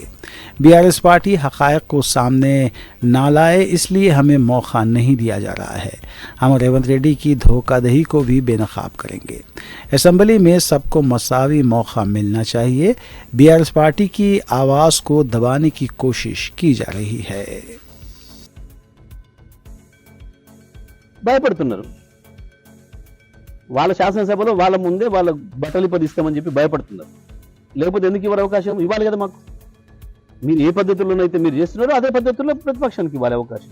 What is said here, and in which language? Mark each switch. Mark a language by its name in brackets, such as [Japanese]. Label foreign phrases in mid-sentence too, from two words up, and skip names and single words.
[Urdu] BRS پارٹی حقائق کو سامنے نہ لائے اس لیے ہمیں موقع نہیں دیا جا رہا ہے. ہم ریونت ریڈی کی دھوکہ دہی کو بھی بے نقاب کریں گے. اسمبلی میں سب کو مساوی موقع ملنا چاہیے. BRS پارٹی کی آواز کو دبانے کی کوشش کی جا رہی ہے. [Telugu] భయపడుతున్నారు. వాళ్ళ శాసనసభలో వాళ్ళ ముందే వాళ్ళ బట్టలు పదిస్తామని చెప్పి భయపడుతున్నారు. లేకపోతే ఎందుకు ఇవ్వాలి అవకాశం? ఇవ్వాలి కదా. మాకు మీరు ఏ పద్ధతిలోనైతే మీరు చేస్తున్నారో అదే పద్ధతిలో ప్రతిపక్షానికి ఇవ్వాలి అవకాశం.